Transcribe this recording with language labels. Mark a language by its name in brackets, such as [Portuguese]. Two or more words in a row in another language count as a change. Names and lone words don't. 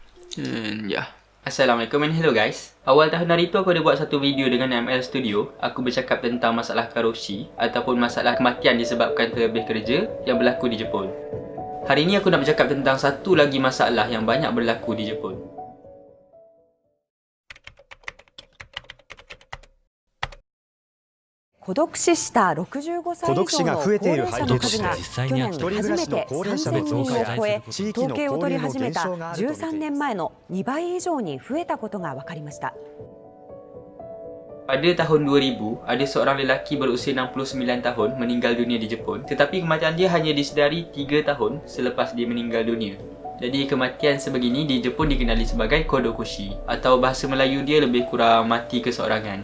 [Malay] Ya. Assalamualaikum [English] and hello guys. [Malay] Awal tahun hari tu aku ada buat satu video dengan ML Studio. Aku bercakap tentang masalah karoshi ataupun masalah kematian disebabkan terlebih kerja yang berlaku di Jepun. Hari ini aku nak bercakap tentang satu lagi masalah yang banyak berlaku di Jepun. [Japanese] 孤独死した65歳以上の高齢者の数が去年初めて3000人を超え、統計を取り始めた13年前の2倍以上に増えたことが分かりました。 [Malay] Pada tahun 2000, ada seorang lelaki berusia 69 tahun meninggal dunia di Jepun. Tetapi kematian dia hanya disedari 3 tahun selepas dia meninggal dunia. Jadi kematian sebegini di Jepun dikenali sebagai kodokushi, atau bahasa Melayu dia lebih kurang mati keseorangan.